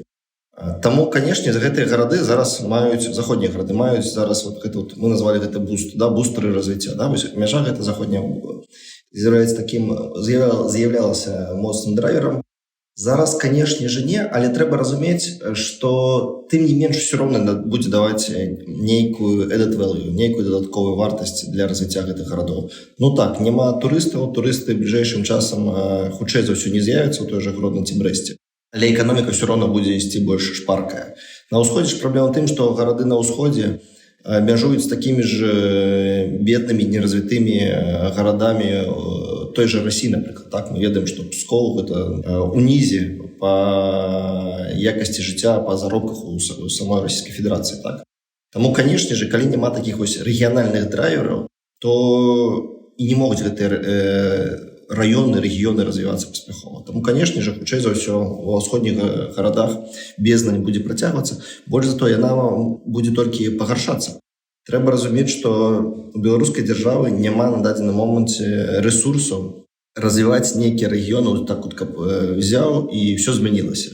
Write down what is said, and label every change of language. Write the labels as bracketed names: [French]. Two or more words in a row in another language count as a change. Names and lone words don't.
[Belarusian] Таму, канешне, гэтыя гарады зараз маюць, заходнія гарады маюць зараз, мы назвалі гэта бустеры развіцця. Мяжа гэта заходняя з'яўлялася моцным драйверам. Зараз, канешне же, не, але трэба разумець, што тым не менш усё роўна будзе даваць нейкую [English] added value, [Belarusian] нейкую дадатковую вартасць для развіцця гэтых гарадоў. Ну так, няма турыстаў, турысты бліжэйшым часам хутчэй за ўсё не з'явяцца ў той жа Гродно ці Брэсце. Але эканоміка ўсё роўна будзе ісці больш шпаркая. На ўсходзе ж праблема тым, што гарады на ўсходзе мяжуюць з такімі ж беднымі, неразвітымі гарадамі [Russian] той же России, например. [Belarusian] Так, мы ведаем, что Псков это унізе по якости жыцця, по заробках [Russian] у самой Российской Федерации. Так. Тому, конечно же, [Belarusian] калі няма [Russian] таких региональных драйверов, [Belarusian] то [Russian] и не могут [Belarusian] гэтыя раёны, рэгіёны развівацца паспяхова. Таму, канешне ж, хутчэй за ўсё, ва ўсходніх гарадах бездна не будзе працягвацца. Больш за то, яна будзе толькі пагаршацца. Трэба разумець, што у беларускай дзяржавы няма на дадзены моманце рэсурсаў развіваць нейкія рэгіёны, [Russian] так вот, [Belarusian] каб взяў і ўсё змянілася.